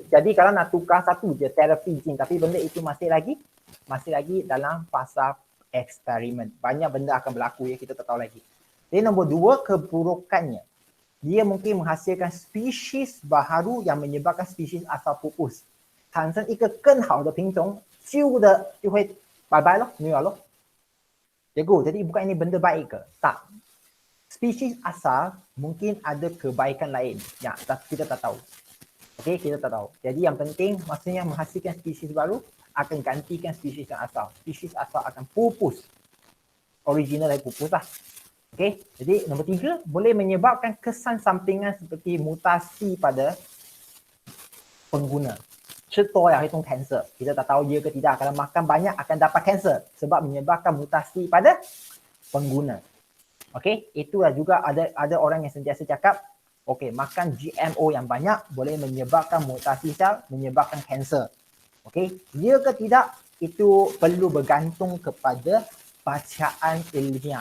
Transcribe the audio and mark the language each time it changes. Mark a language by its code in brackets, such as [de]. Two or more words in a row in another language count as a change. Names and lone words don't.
[ms] Jadi kalau nak tukar satu je terapi gene, tapi benda itu masih lagi dalam fasa eksperimen. Banyak benda akan berlaku ya, kita tak tahu lagi. Jadi nombor 2, keburukannya. Dia mungkin menghasilkan spesies baharu yang menyebabkan spesies asal pupus. [zh] 产生一个更好的品种，旧的就会拜拜咯，没有咯。 [ms] Cikgu, jadi bukan ini benda baik ke? Tak. Spesies asal mungkin ada kebaikan lain. Ya, kita tak tahu. Okey, kita tak tahu. Jadi yang penting maksudnya menghasilkan spesies baru akan gantikan spesies yang asal. Spesies asal akan pupus. Original dari pupus lah. Okey, jadi nombor 3 boleh menyebabkan kesan sampingan seperti mutasi pada pengguna. [zh] 吃多了会中 kanser. [ms] Kita tak tahu dia ke tidak. Kalau makan banyak akan dapat kanser sebab menyebabkan mutasi pada pengguna. Okey, itulah juga ada orang yang sentiasa cakap, okey, makan GMO yang banyak boleh menyebabkan mutasi sel, menyebabkan kanser. Okey, dia ke tidak itu perlu bergantung kepada bacaan ilmiah.